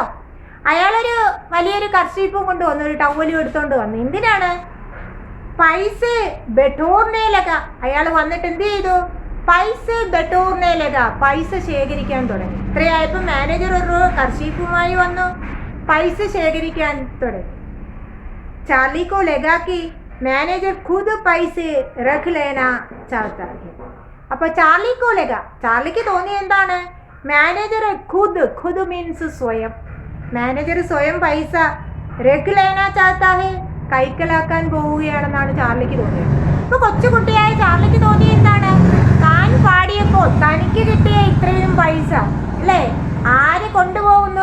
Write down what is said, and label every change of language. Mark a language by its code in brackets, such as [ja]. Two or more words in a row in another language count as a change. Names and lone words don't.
[ml] അയാളൊരു വലിയൊരു കർഷീപ്പും കൊണ്ടുവന്നു, ഒരു ടവലും എടുത്തോണ്ട് വന്നു. [hi] എന്തിനാണ്? पैसा बटोरने लगा. [ml] അയാൾ വന്നിട്ട് എന്ത് ചെയ്തു? [hi] पैसा बटोरने लगा, [ml] പൈസ ശേഖരിക്കാൻ തുടങ്ങി. ഇത്രയായപ്പോൾ മാനേജർ ഒരു കർഷീപ്പുമായി വന്നു, പൈസ ശേഖരിക്കാൻ തുടങ്ങി. [hi] चार्ली को लगा कि मैनेजर खुद पैसे रख लेना चाहता है. [ml] അപ്പോൾ [hi] चार्ली को लगा, [ml] ചാർലിക്ക് തോന്നി എന്താണ്? മാനേജർ ഖുദ് മീൻസ് സ്വയം. മാനേജർ സ്വയം [hi] पैसा रख लेना चाहता है, [ml] കൈക്കലാക്കാൻ പോവുകയാണെന്നാണ് ചാർലിക്ക് തോന്നിയത്. അപ്പോൾ കൊച്ചുകുട്ടിയായ ചാർലിക്ക് തോന്നി എന്താണ്? താൻ പാടിയപ്പോൾ തനിക്ക് കിട്ടിയ ഇത്രയും പൈസ അല്ലേ, ആര് കൊണ്ടുപോകുന്നു?